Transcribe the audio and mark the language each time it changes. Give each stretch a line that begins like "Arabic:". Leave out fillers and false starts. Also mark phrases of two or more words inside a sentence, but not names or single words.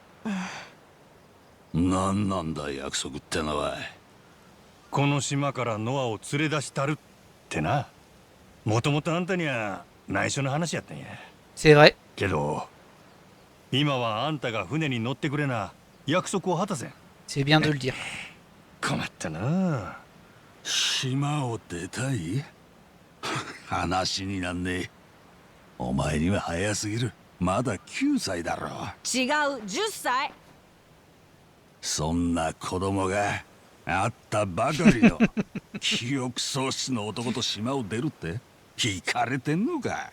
Japanese: なんなんだ約束ってのは。この島からノアを連れ出したるってな。もともとあんたには内緒の話やったんや。
French: C'est vrai.
Japanese: けど今はあんたが船に乗ってくれな約束を果たせん。
French: C'est bien de le dire.
Japanese: 困ったな。島を出たい？話になんねえ。お前には早すぎる。まだ9歳だろ。違う、10歳。そんな子供があったばかりの記憶喪失の男と島を出るって引かれてんのか？